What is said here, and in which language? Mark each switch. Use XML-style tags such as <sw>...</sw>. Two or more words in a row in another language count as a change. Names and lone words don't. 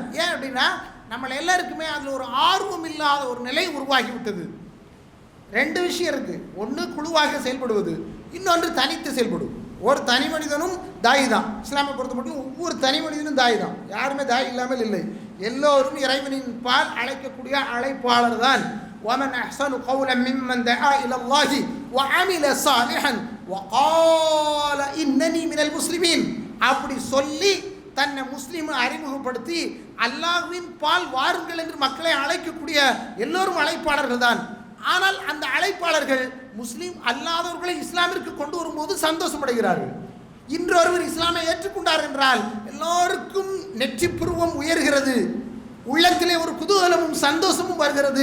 <ta>ஏன் அப்படின்னா நம்மளை எல்லாருக்குமே அதில் ஒரு ஆர்வம் இல்லாத ஒரு நிலை உருவாகிவிட்டது. 2 விஷயம் இருக்குது. ஒன்று குழுவாக செயல்படுவது, இன்னொன்று தனித்து செயல்படும். ஒரு தனி மனிதனும் தாய் தான். இஸ்லாமை பொறுத்த மட்டும் ஒவ்வொரு தனி மனிதனும் தாய் தான், யாருமே தாய் இல்லாமல் இல்லை. எல்லோரும் இறைவனின் பால் அழைக்கக்கூடிய அழைப்பாளர் தான்.</ta> <ar>وَمَنْ أَحْسَنُ قَوْلًا مِمَّنْ دَعَا إِلَى اللَّهِ وَعَمِلَ صَالِحًا وَقَالَ إِنَّنِي مِنَ الْمُسْلِمِينَ</ar> <ta>அப்படி சொல்லி தன்னை முஸ்லீமை அறிமுகப்படுத்தி அல்லாஹ்வின் பால் வாருங்கள் என்று மக்களை அழைக்கக்கூடிய எல்லோரும் அழைப்பாளர்கள் தான். ஆனால் அந்த அழைப்பாளர்கள் முஸ்லீம் அல்லாதவர்களை இஸ்லாமிற்கு கொண்டு வரும்போது சந்தோஷமடைகிறார்கள். இன்றொருவர் இஸ்லாமை ஏற்றுக்கொண்டார் என்றால் எல்லோருக்கும் நெற்றி புருவம் உயர்கிறது, உள்ளத்திலே ஒரு குதூகலமும் சந்தோஷமும் வருகிறது.</ta>